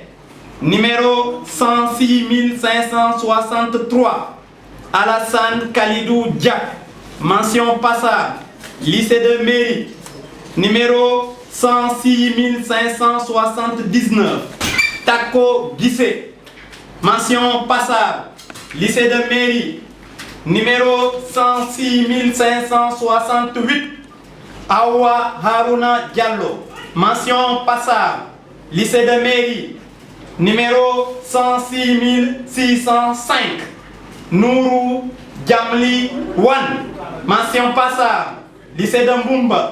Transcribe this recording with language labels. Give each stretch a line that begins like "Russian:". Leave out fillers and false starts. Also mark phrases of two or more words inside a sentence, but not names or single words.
French: Numéro 106 563, Alassane Khalidou Diak, mention passable, lycée de Mairie. Numéro 106 579, Tako Guissé, mention passable, lycée de Mairie. Numéro 106 568, Awa Haruna Diallo, mention passable, lycée de Mairie. Numéro 106 605, Nourou Djamli Wan, mention passable, lycée de Mboumba.